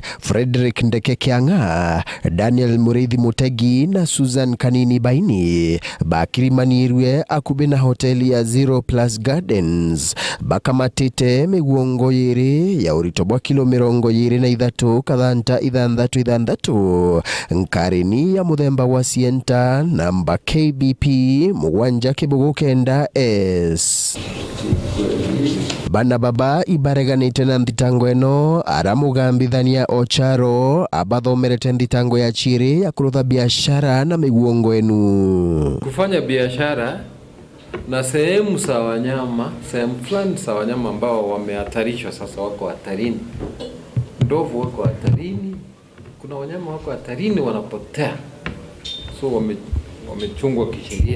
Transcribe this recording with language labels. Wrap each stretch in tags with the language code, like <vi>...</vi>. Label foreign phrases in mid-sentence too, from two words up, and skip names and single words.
<mer>Frederick Ndeke Kianga, Daniel Muriithi Mutegi na Susan Kanini Baini bakirimanirwe akubi na hoteli ya Zero Plus Gardens bakamatite miguongo yiri ya uritobwa kilo 23 kathanta ithandatu nkarini ya muthemba wa Sienta namba KBP 779S. Bana baba ibareganite na thitango eno aramugambithania Ocharo abathomerete thitango ya chiri ya kurutha biashara na miguongo enu.</mer> <sw>Kufanya biashara na sehemu za wanyama, sehemu fulani za wanyama ambao wamehatarishwa sasa wako hatarini. Ndovu wako hatarini. Kuna wanyama wako hatarini wanapotea. So wamechungwa kisheria.</sw>